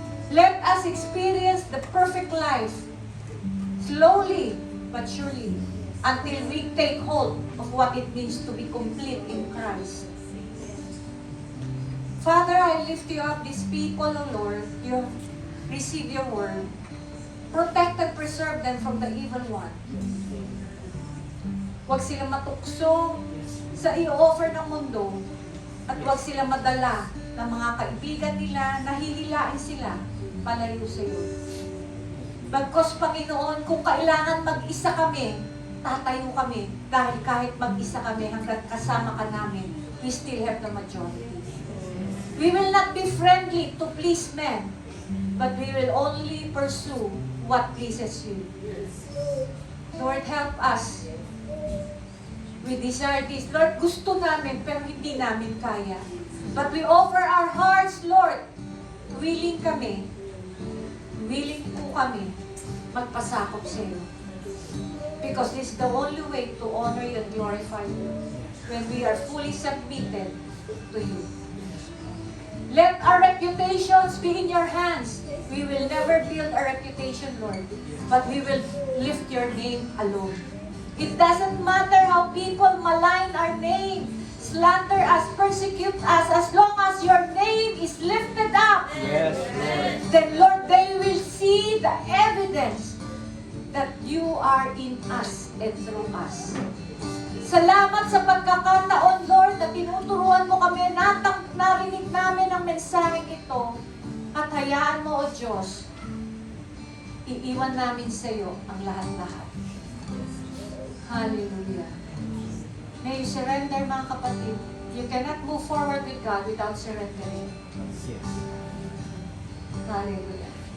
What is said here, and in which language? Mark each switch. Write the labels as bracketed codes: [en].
[en] Let us experience the perfect life, slowly but surely, until we take hold of what it means to be complete in Christ. Father, I lift you up, these people, O Lord. You receive your word. Protect and preserve them from the evil one. [tl] Huwag silang matukso sa i-offer ng mundo at huwag silang madala ng mga kaibigan nila, nahihilain sila palayo sa iyo. Bagkos, Panginoon, kung kailangan mag-isa kami, tatayo kami dahil kahit mag-isa kami hanggang kasama ka namin, [en] we still have the majority. We will not be friendly to please men, but we will only pursue what pleases you. Lord, help us. We desire this. Lord, [tl] gusto namin, pero hindi namin kaya. [en] But we offer our hearts, Lord. Willing kami. [tl] Willing po kami magpasakop sa iyo. [en] Because this is the only way to honor you and glorify you. When we are fully submitted to you. Let our reputations be in your hands. We will never build a reputation, Lord. But we will lift your name alone. It doesn't matter how people malign our name, slander us, persecute us, as long as your name is lifted up. Yes, Then, Lord, they will see the evidence that you are in us and through us. [tl] Salamat sa pagkakataon, Lord, na tinuturuan mo kami, narinig namin ang mensaheng ito, at hayaan mo, O Diyos, iiwan namin sa iyo ang lahat-lahat. [en] Hallelujah. May you surrender, [tl] mga kapatid. [en] You cannot move forward with God without surrendering. Hallelujah.